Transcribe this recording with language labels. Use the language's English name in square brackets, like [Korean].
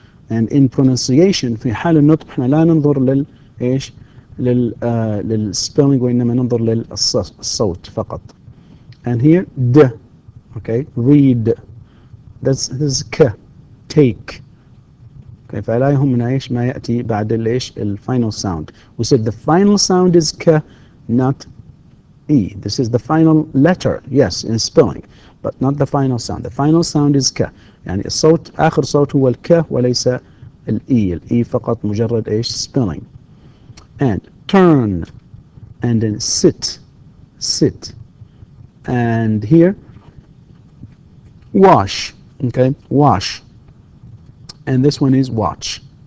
[English] and in pronunciation [Arabic] في حال النطق احنا لا ننظر للايش للspelling، وانما ننظر للصوت فقط. [English] and here د. okay, read. this is ك. take. [Arabic] okay, فلا يهمنا ايش ما ياتي بعد الايش final sound. [English] we said the final sound is ك, not e. This is the final letter, yes, in spelling, but not the final sound. The final sound is ك. [Arabic] يعني الصوت آخر صوت هو الك وليس الإي فقط مجرد إيش spelling. [English] And turn and then sit and here wash, okay, wash, and this one is watch.